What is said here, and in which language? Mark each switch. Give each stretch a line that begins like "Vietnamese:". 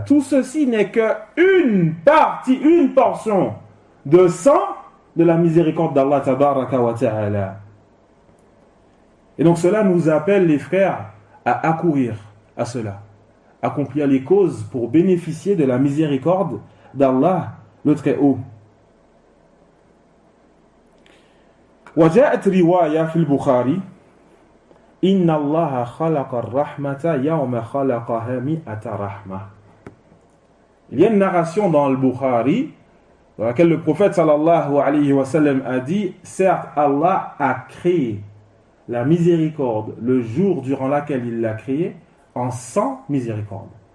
French: Tout ceci n'est que une partie, une portion de 100 de la miséricorde d'Allah tabaraka wa ta'ala. Et donc cela nous appelle les frères à accourir à cela, accomplir les causes pour bénéficier de la miséricorde d'Allah le Très-Haut.
Arabic: وجاءت رواية في البخاري إن الله خلق الرحمة يوم خلقها مئة رحمة.
French: Il y a une narration dans le Bukhari dans laquelle le prophète sallallahu alayhi wa sallam a dit, certes Allah a créé la miséricorde le jour durant lequel il l'a créée en 100 miséricordes.